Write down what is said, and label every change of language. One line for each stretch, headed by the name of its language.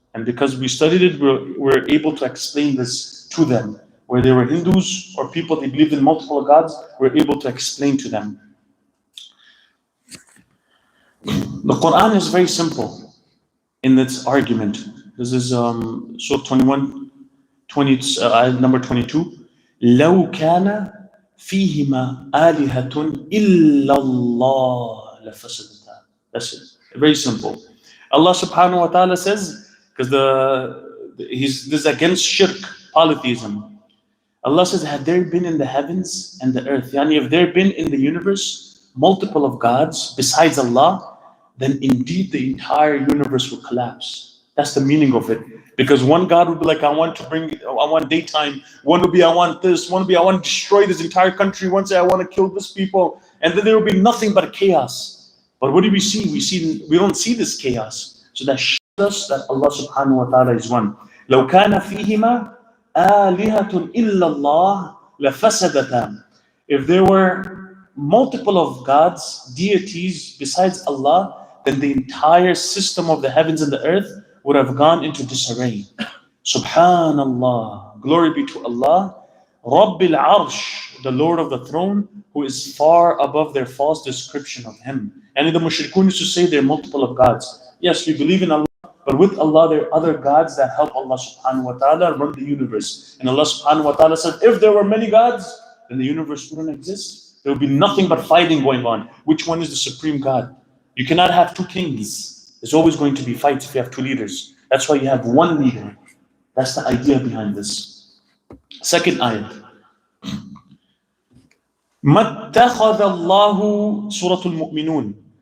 English: And because we studied it, we're able to explain this to them. Where they were Hindus or people they believed in multiple gods, we're able to explain to them. The Quran is very simple in its argument. This is Surah 21, number 22.
Arabic: لو كان فيهما آلهة إلا الله لفسدتا.
English: That's it. Very simple. Allah subhanahu wa ta'ala says, because this is against shirk, polytheism. Allah says, had there been in the heavens and the earth, yani if there been in the universe multiple of gods besides Allah, then indeed the entire universe would collapse. That's the meaning of it. Because one God would be like, I want daytime. One would be, I want this. One would be, I want to destroy this entire country. One say, I want to kill this people. And then there will be nothing but chaos. But what do we see? We don't see this chaos. So that shows us that Allah subhanahu wa ta'ala is one.
Arabic: لو كان فيهما آلهة إلا الله لفسدتا.
English: If there were multiple of gods, deities besides Allah, then the entire system of the heavens and the earth would have gone into disarray. Subhanallah, glory be to Allah, Rabbil Arsh, the Lord of the throne, who is far above their false description of Him. And the mushrikun used to say there are multiple of gods. Yes, we believe in Allah, but with Allah there are other gods that help Allah subhanahu wa ta'ala run the universe. And Allah subhanahu wa ta'ala said, if there were many gods, then the universe wouldn't exist. There would be nothing but fighting going on. Which one is the supreme God? You cannot have 2 kings. There's always going to be fights if you have 2 leaders. That's why you have 1 leader. That's the idea behind this. Second ayat.
Arabic: مَا اتَّخَذَ اللَّهُ Surah Al-Mu'minun.